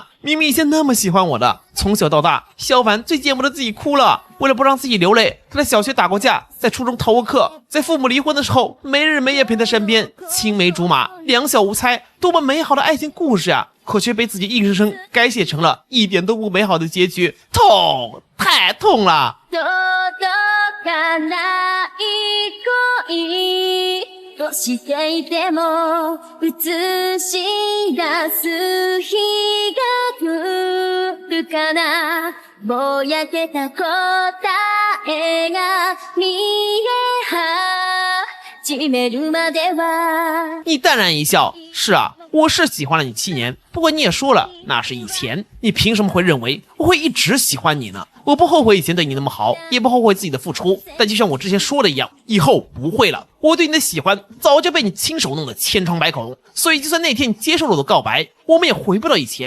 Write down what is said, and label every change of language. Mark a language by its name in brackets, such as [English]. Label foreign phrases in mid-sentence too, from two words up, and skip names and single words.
[Chinese] 明明以前那么喜欢我的。从小到大，萧凡最见不得自己哭了，为了不让自己流泪，他在小学打过架，在初中逃过课，在父母离婚的时候没日没夜陪在身边，青梅竹马，两小无猜，多么美好的爱情故事呀！可却被自己硬生生改写成了一点都不美好的結局。痛，太痛了。 [Japanese] としていても映し出す日が来るかな、ぼやけた答えが見え始めるまでは。 [Chinese] 你淡然一笑，是啊，我是喜欢了你7年，不过你也说了那是以前，你凭什么会认为我会一直喜欢你呢？我不后悔以前对你那么好，也不后悔自己的付出，但就像我之前说的一样，以后不会了。我对你的喜欢早就被你亲手弄得千疮百孔，所以就算那天你接受了我的告白，我们也回不到以前。